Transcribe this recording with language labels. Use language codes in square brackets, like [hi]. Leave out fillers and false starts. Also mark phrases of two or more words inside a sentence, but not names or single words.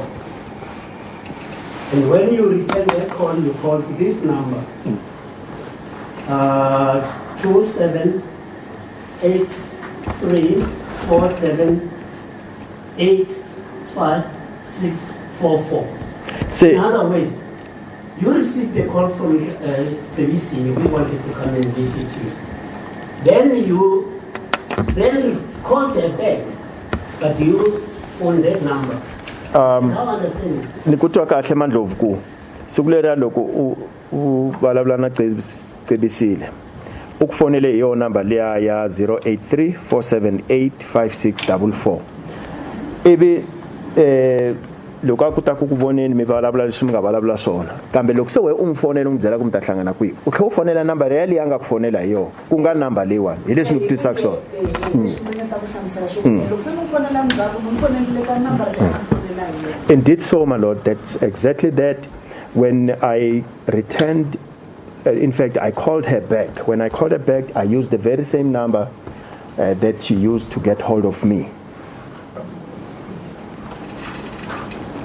[en] And when you return that call, you call this number, 278347855644. In other words, you received a call from the VC, we wanted to come and visit you. Then you called her back, but you phoned that number. [ts] Nikutwa kahle Mandlovu ku sikulera loko u vulavula na cebisile ukufonele iyo number liya ya 083 478 5644 ivi loko akuta ku kuvoneni mi vulavula leswi mi nga vulavula swona kambe loko se we u mfonela umbyela ku mi ta hlangana kwihi u tlhe u fonela number ya liya nga ku fonela hi yona ku nga number leyiwani hi leswi ni ku twisaka swona. [en] Indeed so, my Lord, that's exactly that. When I returned, in fact, I called her back. When I called her back, I used the very same number that she used to get hold of me.